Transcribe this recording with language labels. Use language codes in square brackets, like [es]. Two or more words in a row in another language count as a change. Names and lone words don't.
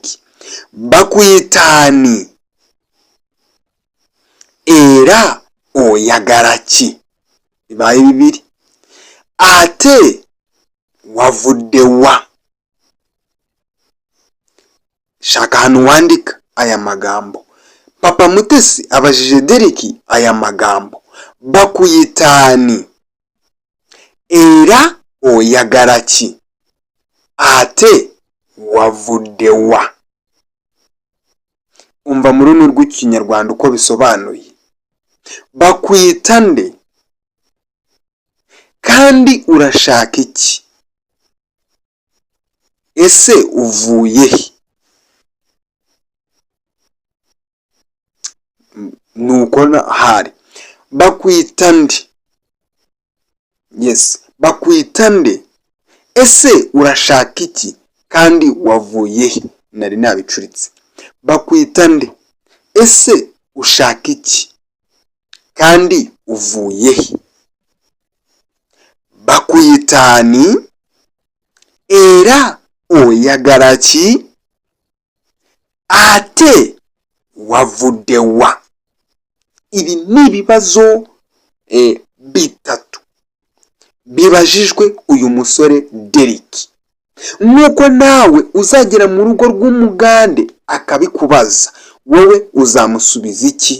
[lg] Bakuyitani era oyagaraki? [rw] Bibaye bibiri. [lg] Ate wavude wa? [rw] Shaka hano wandika aya magambo. Papa Mutesi abajije Derek aya magambo. [lg] Bakuyitani era oyagaraki? Ate wavude wa? [rw] Umva mu rurimi rw'ikinyarwanda uko bisobanuye. Bakwita nde kandi urashaka iki? Ese uvuye he? Nuko hari bakwita nde. Yes, bakwita nde. Ese urashaka iki kandi wavuye he? Nari nabicuritse. Bakwita nde. Ese ushaka iki kandi uvuye he? [lg] Bakuyitani era oyagaraki? Ate wavude wa? [rw] Ibi ni ibibazo bitatu bibajijwe uyu musore Derek. Nuko nawe uzagera mu rugo rw'umugande akabikubaza, wowe uzamusubiza iki?